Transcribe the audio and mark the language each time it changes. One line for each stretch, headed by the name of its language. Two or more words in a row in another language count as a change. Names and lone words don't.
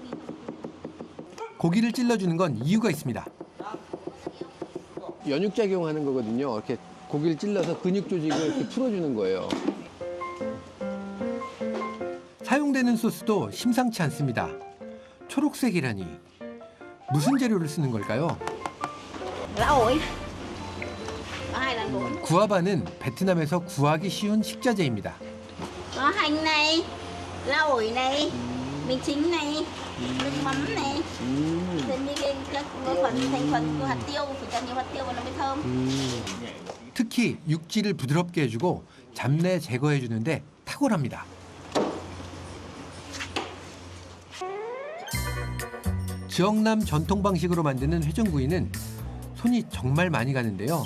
Korean: 고기를 찔러주는 건 이유가 있습니다. 연육작용하는 거거든요. 이렇게 고기를 찔러서 근육 조직을 이렇게 풀어주는 거예요. 사용되는 소스도 심상치 않습니다. 초록색이라니 무슨 재료를 쓰는 걸까요?
Vietnamese: Lá ổi. Có 2 lần ổi.
Korean: 구아바는 베트남에서 구하기 쉬운 식자재입니다.
Vietnamese: Có hành này, lá ổi này, mì chính này, nước mắm này. Thêm đi lên các phần thành phần của hạt tiêu, phải cho nhiều hạt tiêu vào nó mới thơm.
Korean: 특히 육질을 부드럽게 해주고 잡내 제거해주는데 탁월합니다. 지역남 전통 방식으로 만드는 회전구이는 손이 정말 많이 가는데요.